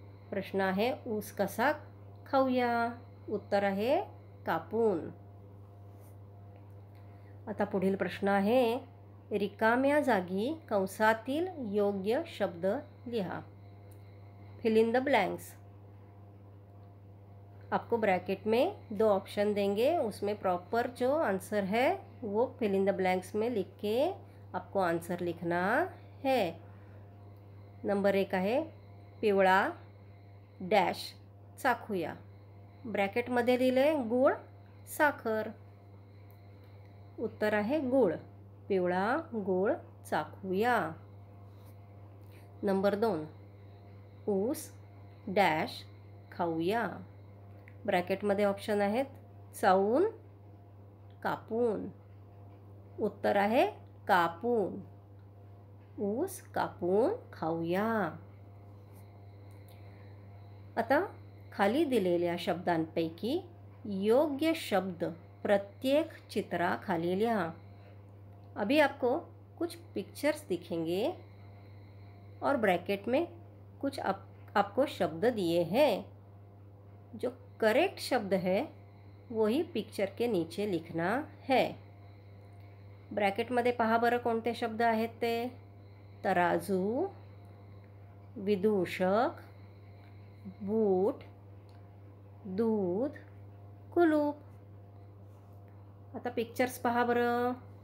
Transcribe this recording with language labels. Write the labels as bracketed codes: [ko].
[mr] प्रश्न आहे ऊस कसा खाऊया? उत्तर आहे कापून. आता पुढील प्रश्न आहे. रिकाम्या जागी कंसातील योग्य शब्द लिहा. [en] Fill in the blanks. [hi] आपको ब्रैकेट में 2 ऑप्शन देंगे, उसमें प्रॉपर जो आंसर है वो फिल इन द ब्लैंक्स में लिख के आपको आंसर लिखना है. [mr] नंबर 1 आहे पिवळा डॅश चाखूया. ब्रॅकेटमध्ये लिहिले गूळ साखर. उत्तर आहे गूळ. पिवळा गूळ चाखूया. नंबर 2 ऊस डॅश खाऊया. ब्रॅकेटमध्ये ऑप्शन आहेत चावून कापून. उत्तर आहे कापून. ऊस कापून खाऊया. आता खाली दिलेल्या शब्दांपैकी योग्य शब्द प्रत्येक चित्राखाली लिहा. [hi] अभी आपको कुछ पिक्चर्स दिखेंगे और ब्रैकेट में कुछ आपको शब्द दिए हैं. जो करेक्ट शब्द है वही पिक्चर के नीचे लिखना है. [mr] ब्रॅकेटमध्ये पहा बरं कोणते शब्द आहेत ते. तराजू, विदूषक, बूट, दूध, कुलूप. आता पिक्चर्स पहा बरं.